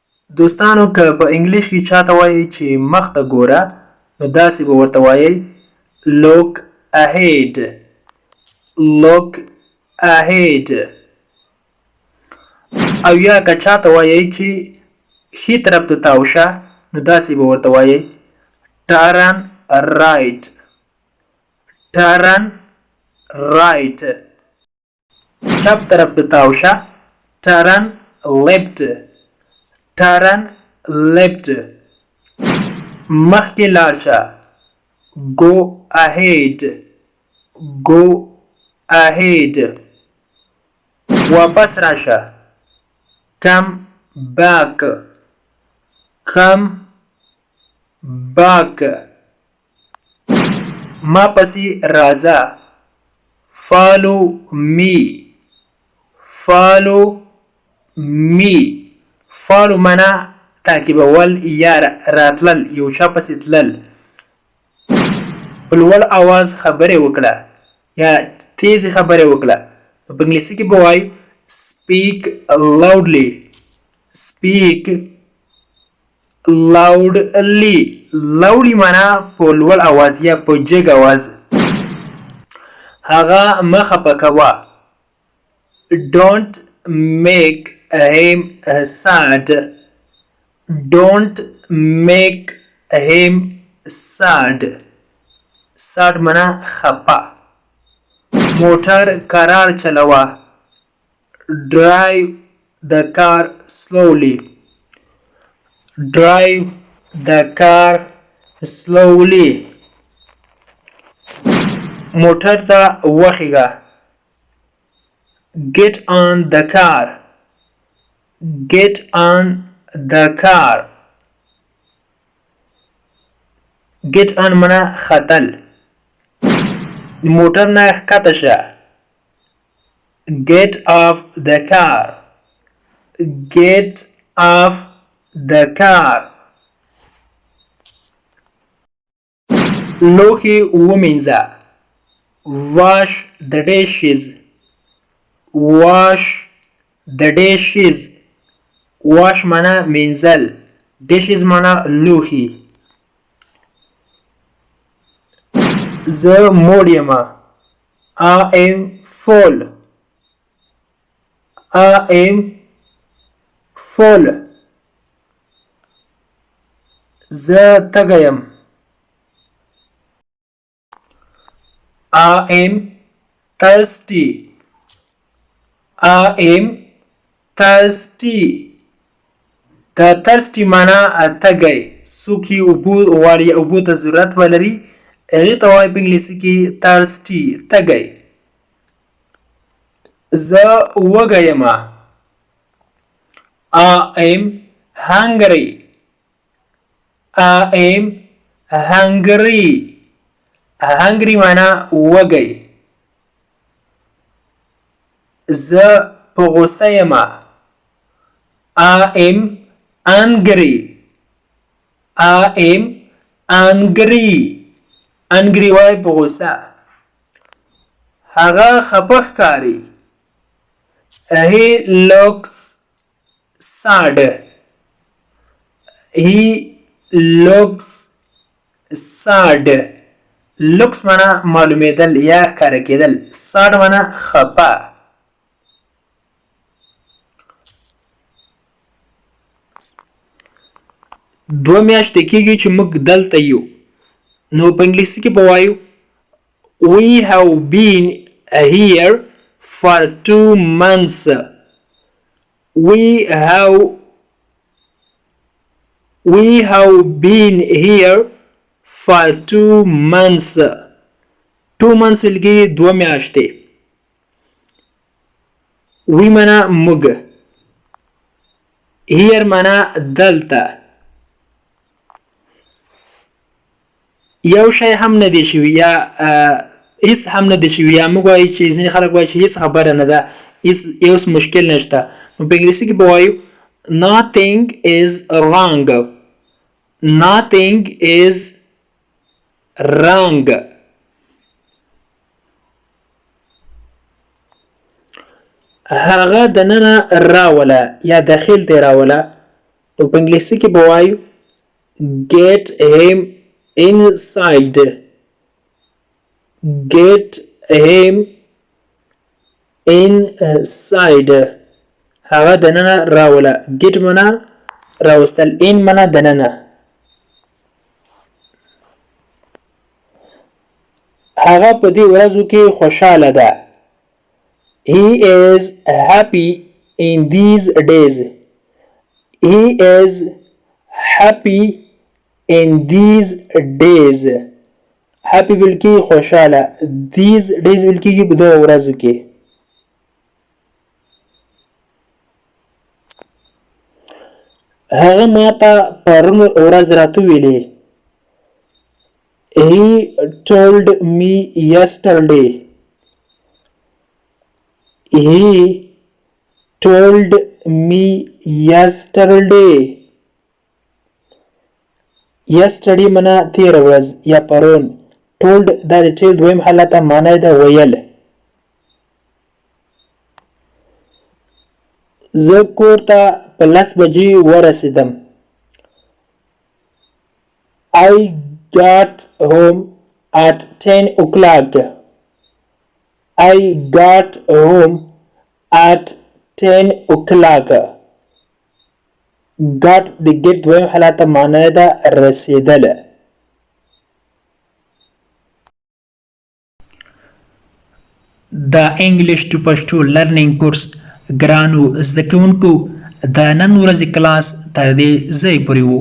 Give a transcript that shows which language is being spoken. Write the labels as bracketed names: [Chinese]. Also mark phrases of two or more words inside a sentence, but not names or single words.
[Pashto] دوستانو که په انګلیش کې چاته وایي چې مخ ته ګوره نو داسې به ورته وایي [English] look ahead. look ahead. [Pashto] او یا که چاته وایي چې ښي طرف ته تاو شه نو داسې به ورته وایي [English] turn right. turn right. [Pashto] چپ طرف ته تاو شه [English] turn left. turn left. [Pashto] مخکې لاړ شه [English] go ahead. go ahead. [Pashto] واپس راشه [English] come back. come back. [Pashto] ما پسې راځه [English] follow me. follow me. [Pashto] follow معنا تعقیبول یا راتلل، یو چا پسې تلل. په لوړ اواز خبرې وکړه یا تیزې خبرې وکړه. په انګلیسي کې به وایو [English] speak loudly. [Pashto] speak loudly. loudly معنا په لوړ اواز یا په جګ اواز. هغه مه خفه کوه. [English] don't make him sad. don't make him sad. sad معنا [Pashto] خفه. موټر کرار چلوه. [English] drive the car slowly. drive the car slowly. [Pashto] موټر ته وخیږه. [English] get on the car. get on the car. get on [Pashto] معنا ختل. موټر نه ښکته شه. [English] get off the car. get off the car. [Pashto] لوښي ومینځه. [English] wash the dishes. wash the dishes. [Pashto] wash معنا مینځل. dishes معنا لوښي. زه موړ یمه. [English] I am full. I am full. [Pashto] زه تږی یم. [English] I am thirsty. I am thirsty. [Pashto] دا thirsty معنا تږی. څوک چې اوبو غواړي، اوبو ته ضرورت ولري، هغې ته وایي په انګلیسي کې thirsty. تږی. زه وږی یمه. [English] I am hungry. I am hungry. [Pashto] hungry معنا وږی. زه په غوسه یمه. [English] I am angry. I am angry. [Pashto] angry وایي په غوسه. هغه خفه ښکاري. [English] He looks sad. He looks sad. [Pashto] looks معنا معلومېدل یا ښکاره کېدل. sad معنا خفه. دوه میاشتې کېږي چې موږ دلته یو. نو په انګلیسي کې به وایو [English] we have been here for 2 months. we have been here for 2 months. [Pashto] 2 months ولګي 2 میاشتې. we معنا موږ. here معنا دلته. یو شی هم نه دی شوی یا هیڅ هم نه دی شوی، یا موږ وایو چې ځینې خلک وایي چې هیڅ خبره نه ده، هیڅ مشکل نشته. نو په انګلیسي کې به وایو [English] nothing is wrong. nothing is wrong. [Pashto] هغه دننه راوله یا داخل ته راوله. نو په انګلیسي کې به وایو [English] get him inside. get him inside. [Pashto] هغه دننه راوله. get منا راوستل، in منا دننه. هغه په دې ورځو کې خوشاله ده. [English] he is happy in these days. he is happy in these days. [Pashto] happy بلکی خوشاله. [English] these days [Pashto] بلکی په دغه ورځو کې. هغه ماته پرون ورځ راته ویلې. [English] he told me yesterday. he told me yesterday. [Pashto] yesterday منا تیر ورځ یا پرون. told دا د ټیل دویم حالت معنی ده ویل. زه کور ته په 10 بجې ورسېدم. [English] I got home at 10 o'clock. I got home at 10 o'clock. [Pashto] got د get دویم حالت معنی ده رسیدل. د [English] English to Pashto learning course [Pashto] ګرانو زده کوونکو د نن ورځې کلاس تر دې ځای پورې وو.